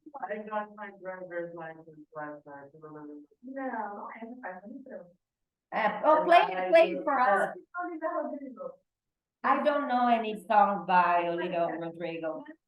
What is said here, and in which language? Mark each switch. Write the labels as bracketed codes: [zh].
[en] I got my driver's license last night. [pt] Não, essa parte não entrou. [en] Play it for us. I don't know any songs by Olivia Rodrigo.